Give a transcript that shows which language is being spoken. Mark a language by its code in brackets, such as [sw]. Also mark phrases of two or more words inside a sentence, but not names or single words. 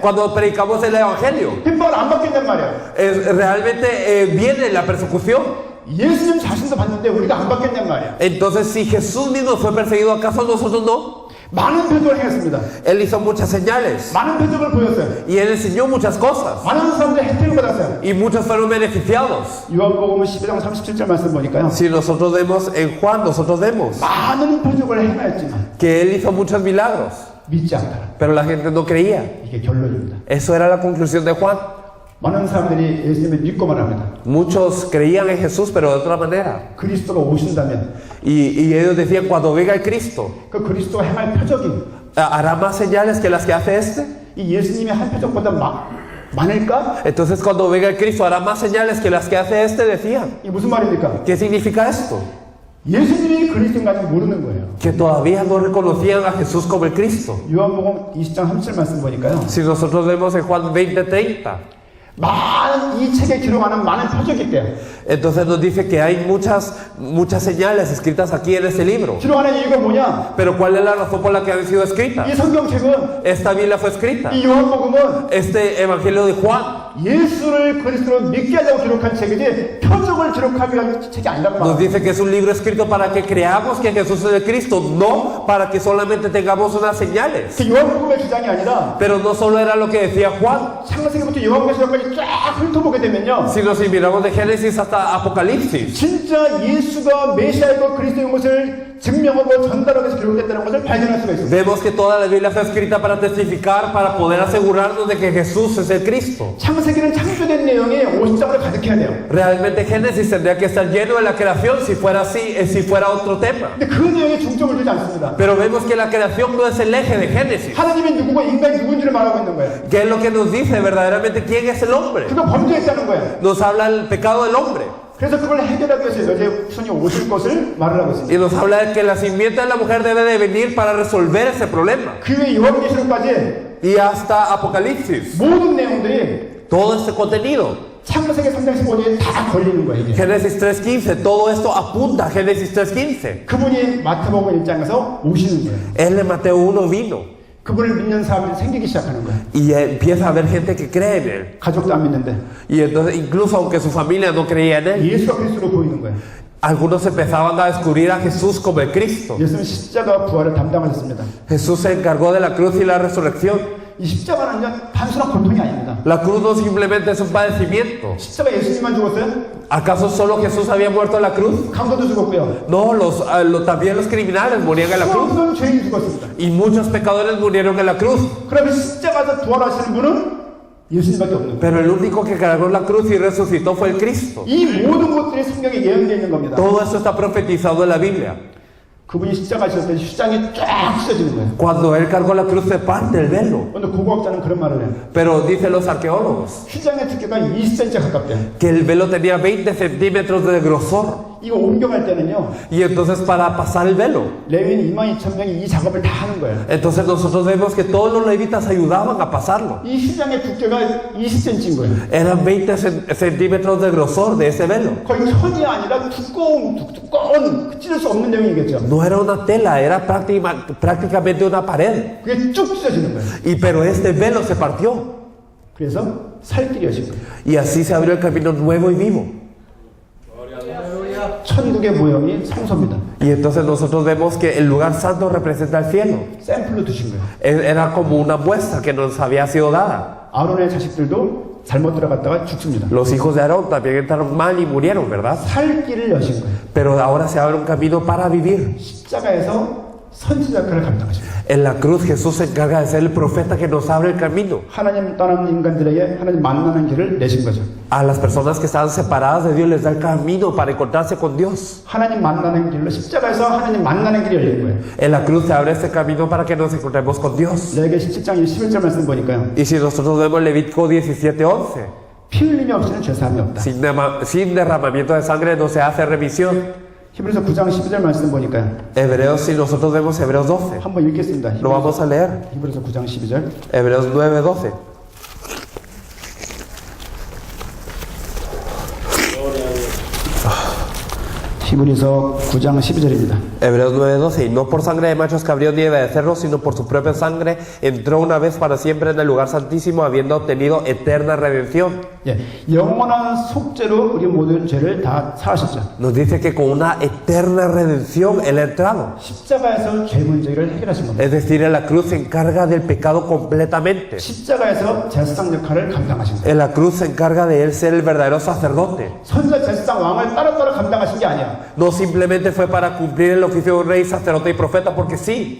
[es] Cuando predicamos el Evangelio, [ko] 핍박을 안 받겠단 말이에요. [es] realmente viene la persecución. [ko] 예수님 자신도 받는데 우리가 안 받겠단 말이에요. [es] Entonces, si Jesús mismo fue perseguido, ¿acaso nosotros no? [ko] 많은 표적을 행했습니다. [es] Él hizo muchas señales. [ko] 많은 표적을 보였어요. [es] Y él enseñó muchas cosas. [ko] 많은 사람들이 혜택을 받았어요. [es] Y muchos fueron beneficiados. [ko] 요한복음 12장 37절 말씀 보니까요. [es] Si nosotros vemos en Juan, nosotros vemos [ko] 많은 표적을 행하였지만 [es] que él hizo muchos milagros. [ko] 믿지 않더라. [es] Pero la gente no creía. [ko] 이게 결론입니다. [es] Eso era la conclusión de Juan. [ko] 많은 사람들이 예수님을 믿고 말합니다. [es] Muchos creían en Jesús, pero de otra manera. [ko] 그리스도가 오신다면 [es] Y ellos decían, cuando venga el Cristo, [ko] 그 그리스도가 행할 표적이 [es] ¿hará más señales que las que hace este? [ko] 이 예수님의 한 표적보다 많을까? [es] Entonces cuando venga el Cristo, ¿hará más señales que las que hace este? Decían. [ko] 이게 무슨 말입니까? [es] ¿Qué significa esto? [ko] 예수님이 그리스도인가지 모르는 거예요. [es] Que todavía no reconocían a Jesús como el Cristo. [ko] 요한복음 20장 37 말씀 보니까요. [es] Si nosotros vemos en Juan 20:30, [ko] 많은 이 책에 기록하는 많은 표적이 있대요. [es] entonces nos dice que hay muchas señales escritas aquí en este libro. [ko] 기록하는 이유가 뭐냐? [es] Pero ¿cuál es la razón por la que han sido escritas? [ko] 이 성경책은 [es] Esta Biblia fue escrita. [ko] 이 요한복음은 [es] Este Evangelio de Juan [ko] 예수를 그리스도로 믿게 하려고 기록한 책이지 표적을 기록하기 위한 책이 아니라고 [es] nos [ko] 말합니다. [es] dice que es un libro escrito para que creamos que Jesús es el Cristo, no para que solamente tengamos unas señales. [ko] 그 요한복음의 주장이 아니라 [es] Pero no solo era lo que decía Juan. [ko] 창세기부터 요한계시록까지 쫙 훑어보게 되면요. [es] Si nos miramos de Génesis hasta Apocalipsis, [ko] 진짜 예수가 메시아이고 그리스도인 것을 증명하고 전달하기 위해서 기록됐다는 것을 발견할 수가 있습니다. [es] vemos que toda la Biblia fue escrita para testificar, para poder asegurarnos de que Jesús es el Cristo. [ko] 창세기는 창조된 내용이 50장으로 가득해야 돼요. [es] Realmente Génesis tendría que estar lleno de la creación si fuera así, si fuera otro tema. [ko] 근데 그 내용에 중점을 두지 않습니다. [es] Pero vemos que la creación no es el eje de Génesis. [ko] 하나님이 누구고 인간이 누군지를 말하고 있는 거예요. [es] ¿Qué es lo que nos dice verdaderamente quién es el hombre? [ko] 그가 범죄했다는 거예요. [es] Nos habla del pecado del hombre. [ko] 그래서 그걸 해결하기 위해서 여자의 후손이 오실 것을 말을 하고 있습니다. [es] Y nos habla de que la simiente de la mujer debe de venir para resolver ese problema. [ko] 그 외에 요한계시록까지 [es] Y hasta Apocalipsis, [ko] 모든 내용들이 [es] todo este contenido. [ko] 창세기 3장 15절에 다 걸리는 거예요. 이게. [es] Génesis 3.15, todo esto apunta a Génesis 3.15. [ko] 그분이 마태복음 1장에서 오시는 거예요. [es] Él en Mateo 1 vino [ko] 그분을 믿는 사람들이 생기기 시작하는 거예요. [es] y empieza a haber gente que cree en él. [ko] 가족도 안 믿는데 [es] Y entonces, incluso aunque su familia no creía en él, [ko] 예수가 그리스도로 보이는 거예요. [es] algunos empezaban a descubrir a Jesús como el Cristo. [ko] 예수는 십자가 부활을 담당하셨습니다. [es] Jesús se encargó de la cruz y la resurrección. [ko] 이 십자가는 그냥 단순한 고통이 아닙니다. [es] La cruz no simplemente es un padecimiento. [ko] 십자가 예수님만 죽었어요? [es] ¿Acaso solo Jesús había muerto en la cruz? [ko] 강도도 죽었고요. [es] No, también los criminales morían en la cruz. [ko] 수없는 죄인이 죽었습니다. [es] Y muchos pecadores murieron en la cruz. [ko] 그러면 십자가에서 부활하시는 분은 예수님밖에 없는 거예요. [es] Pero el único que cargó la cruz y resucitó fue el Cristo. [ko] 이 모든 것들이 성경에 예언되어 있는 겁니다. [es] Todo esto está profetizado en la Biblia. [ko] 그분이 십자가하셨을 때 휴장이 쫙 찢어지는 거예요. [es] Cuando él cargó la cruz se parte el velo. [ko] 근데 고고학자는 그런 말을 해요. [es] Pero dicen los arqueólogos [ko] 휴장의 두께가 20cm 가깝대요. [es] que el velo tenía 20 centímetros de grosor. [ko] 이거 옮겨갈 때는요. [es] Y entonces para pasar el velo, [ko] 레위인 22,000명이 이 작업을 다 하는 거예요. [es] entonces nosotros vemos que todos los levitas ayudaban a pasarlo. [ko] 이 휴장의 두께가 20cm인 거예요. [es] Eran 20 centímetros de grosor de ese velo. [ko] 거의 선이 아니라 두꺼운 찢을 수 없는 내용이겠죠. [es] No era una tela, era prácticamente una pared. [ko] 그게 쭉 찢어지는 거예요. [es] Pero este velo se partió. [ko] 그래서 살 길이 여신 거예요. [es] Y así se abrió el camino nuevo y vivo. [ko] 천국의 모형이 성소입니다. [es] Y entonces nosotros vemos que el lugar santo representa el cielo. [ko] 샘플로 두신 거예요. [es] Era como una muestra que nos había sido dada. [ko] 아론의 자식들도 잘못 들어갔다가 죽습니다. [es] Los hijos de Aarón también entraron mal y murieron, ¿verdad? [ko] 살 길을 여신 거예요. [es] Pero ahora se abre un camino para vivir. [ko] 십자가에서 선지자 역할을 감당하십니다. [es] En la cruz Jesús se encarga de ser el profeta que nos abre el camino. [ko] 하나님 떠난 인간들에게 하나님 만나는 길을 내신 거죠. [es] A las personas que estaban separadas de Dios les da el camino para encontrarse con Dios. [ko] 하나님 만나는 길로 십자가에서 하나님 만나는 길이 열린 거예요. [es] En la cruz se abre este camino para que nos encontremos con Dios. [ko] 레위기 17장 11절 말씀 보니까요. [es] Y si nosotros vemos Levítico 17:11, [ko] 피 흘림이 없이는 죄사함이 없다. [es] sin derramamiento de sangre no se hace remisión. [ko] 히브리서 9장 12절 말씀 보니까요. [es] Hebreos, si nosotros vemos Hebreos 12, [ko] 한번 읽겠습니다. [es] lo vamos a leer. [ko] 히브리서 9장 12절. [es] Hebreos 9:12. [ko] 히브리서 9장 12절입니다. [es] Hebreos 9:12, y no por sangre de machos cabríos ni de becerros, sino por su propia sangre, entró una vez para siempre en el lugar santísimo, habiendo obtenido eterna redención. [ko] 예, 영원한 속죄로 우리 모든 죄를 다 사하셨죠. [es] Nos dice que con una eterna redención Él ha entrado. [ko] 십자가에서 죄 문제를 해결하신 겁니다. [es] Es decir, en la cruz se encarga del pecado completamente. [ko] 십자가에서 제사장 역할을 감당하신 거예요. [es] En la cruz se encarga de Él ser el verdadero sacerdote. [ko] 선지자 제사장 왕을 따로따로 감당하신 게 아니야. [es] No simplemente fue para cumplir el oficio de un rey, sacerdote y profeta, porque sí.